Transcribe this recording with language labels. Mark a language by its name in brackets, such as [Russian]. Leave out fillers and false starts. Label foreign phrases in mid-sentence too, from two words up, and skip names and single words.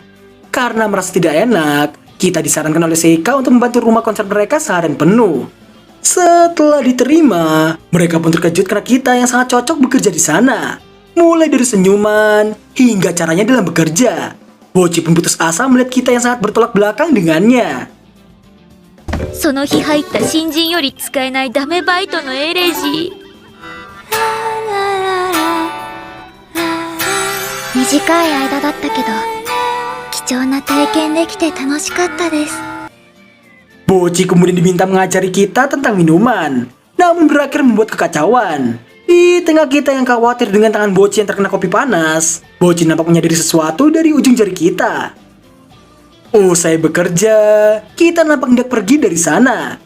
[Indonesian] Karena merasa tidak enak, kita disarankan oleh Seika untuk membantu rumah konser mereka seharian penuh. Setelah diterima, mereka pun terkejut karena kita yang sangat cocok bekerja di sana. Mulai dari senyuman, hingga caranya dalam bekerja. Bocchi pun putus asa melihat kita yang sangat bertolak belakang dengannya. [Japanese] その日入った新人より使えないダメバイトのエレジー。短い間だったけど、貴重な体験できて楽しかったです。 [Indonesian] Bocchi kemudian diminta mengajari kita tentang minuman, namun berakhir membuat kekacauan. Di tengah kita yang khawatir dengan tangan Bocchi yang terkena kopi panas, Bocchi nampak menyadari sesuatu dari ujung jari kita. Usai bekerja, kita nampak hendak pergi dari sana.